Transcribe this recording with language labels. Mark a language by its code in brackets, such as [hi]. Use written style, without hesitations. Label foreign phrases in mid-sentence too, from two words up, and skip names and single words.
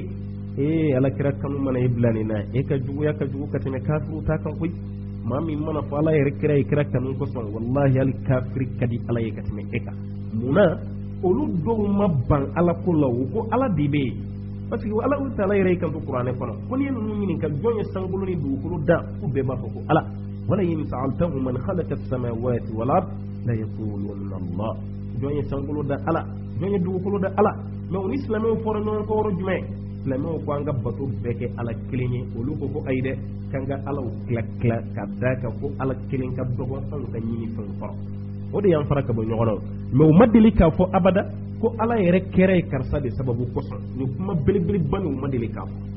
[bm] ye ala kira kanu mana e bila nin na e ka juguya ka jugu ka tɛmɛ kafiru ta kan koyi maa min mana fɔ ala yɛrɛ kira ye kira kanu kosɔn wallahi hali kafiri ka di ala ye ka tɛmɛ e kan munna olu dɔw ma ban ala ko la o ko ala de bɛ yen parce que ala taala yɛrɛ y'i kanto kuranɛ kɔnɔ ko n'i ye ninnu ɲininka jɔn ye sankolo ni dugukolo da u bɛɛ b'a fɔ ko ala [ar] ولئن سألتهم من خلق السماوات والأرض ليقولن الله [bm] jɔn ye sankolo da ala jɔn ye dugukolo da ala mais o ni silamɛw fɔra ɲɔgɔn kɔ yɔrɔ jumɛn silamɛw ko an ka bato bɛɛ kɛ ala kelen ye olu ko ayi dɛ k'an ka alaw tila ka da kan ko ala kelen ka dɔgɔ anw ka ɲini fɛn kɔrɔ o de y'an fara ka bɔ ɲɔgɔn na mais u ma deli k'a fɔ abada ko ala yɛrɛ kɛra ye karisa de sababu kosɔn nin kuma belebeleba nin u ma deli k'a fɔ